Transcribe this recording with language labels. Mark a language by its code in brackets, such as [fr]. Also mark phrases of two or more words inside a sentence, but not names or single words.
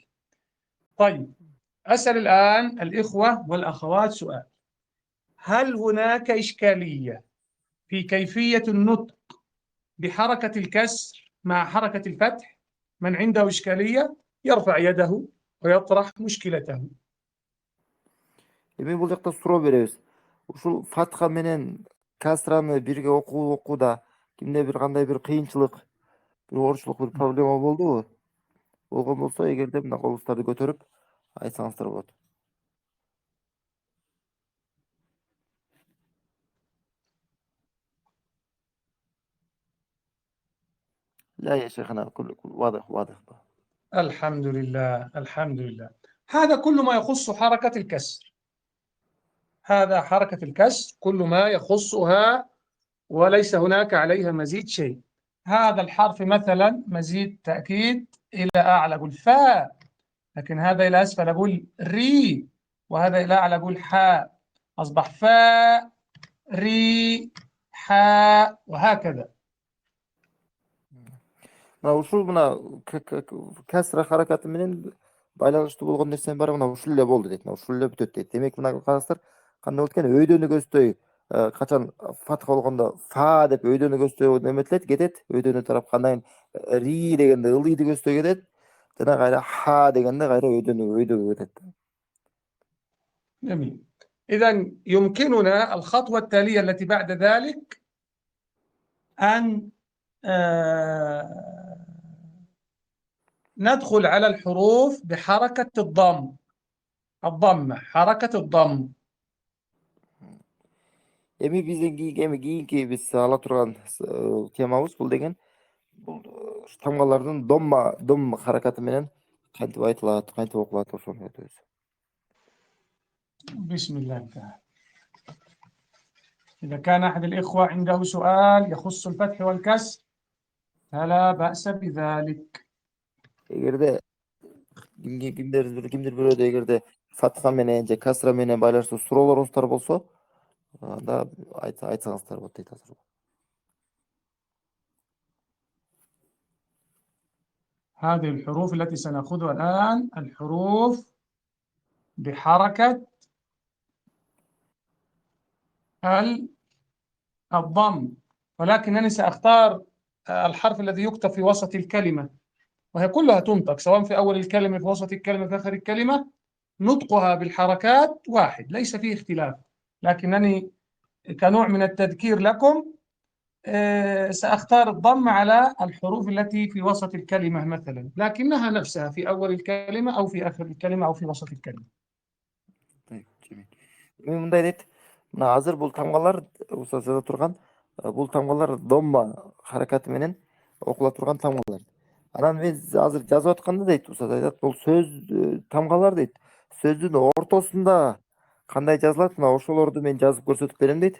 [ar] طيب، أسأل الآن الإخوة والأخوات سؤال: هل هناك إشكالية في كيفية النطق بحركة الكسر مع حركة الفتح؟ من عنده إشكالية يرفع يده ويطرح مشكلته. [ky] Эми бул жакта суроо беребиз. Ушул фатха менен касраны бирге окууда кимде бир кандай бир кыйынчылык, бир орчулук, бир проблема болдубу? болгон болсо, эгерде мына кобустарды көтөрүп айтсаңыздар болот. [ar] لا يا شيخنا، كل واضح واضح. الحمد لله الحمد لله. هذا كل ما يخص حركة الكسر، هذا حركة الكسر كل ما يخصها وليس هناك عليها مزيد شيء. هذا الحرف مثلا مزيد تأكيد إلى أعلى أقول فاء، لكن هذا إلى أسفل أقول ري، وهذا إلى أعلى أقول حاء، أصبح فاء ري حاء، وهكذا. [ky] мына ушул мына касра харакаты менен байланыштуу болгон нерсенин баары мына ушул эле болду дейт. Мына ушул эле бүтөт дейт. Демек мына караңыздар кандай болот экен, өйдөнү көздөй качан фатха болгондо фа деп өйдөнү көздөй неметилет, кетет. Өйдөнү тарап кандан ри дегенде ылыйды көздөй кетет. Жана кайра ха дегенде кайра өйдөгө кетет. [ar] جميل. إذا يمكننا الخطوة التالية التي بعد ذلك أن ندخل على الحروف بحركة الضمة، حركة الضم. [ky] Эми биздин кийинки биз ала турган темабыз бул деген бул тамгалардын дом харакаты менен кантип айтылат, кантип окулат ошону өтөбүз. [ar] بسم الله تعالى. إذا كان أحد الإخوة عنده سؤال يخص الفتح والكسر فلا بأس بذلك. [ky] Эгерде кимдир бирөөдө эгерде фатха менен же касра менен байланыштуу суроолоруңуздар болсо, анда айтсаңыздар болот дейт азыр. [ar] هذه الحروف التي سنأخذها الآن الحروف بحركة الضم، ولكنني سأختار الحرف الذي يكتب في وسط الكلمة، وهي كلها تنطق سواء في أول الكلمة في وسط الكلمة في آخر الكلمة، نطقها بالحركات واحد ليس فيه اختلاف. لكنني كنوع من التذكير لكم سأختار الضم على الحروف التي في وسط الكلمة مثلا، لكنها نفسها في أول الكلمة أو في آخر الكلمة أو في وسط الكلمة. [ky] Мен мындай дейт, мына азыр бул тамгалар устаз жаза турган, бул тамгалар домма харакаты менен окула турган тамгалар. Анан мен азыр жазып атканда дейт, устаз айтат, бул сөз тамгалар дейт. Сөздүн ортосунда кандай жазылат, мына ошолорду мен жазып көрсөтүп берем дейт.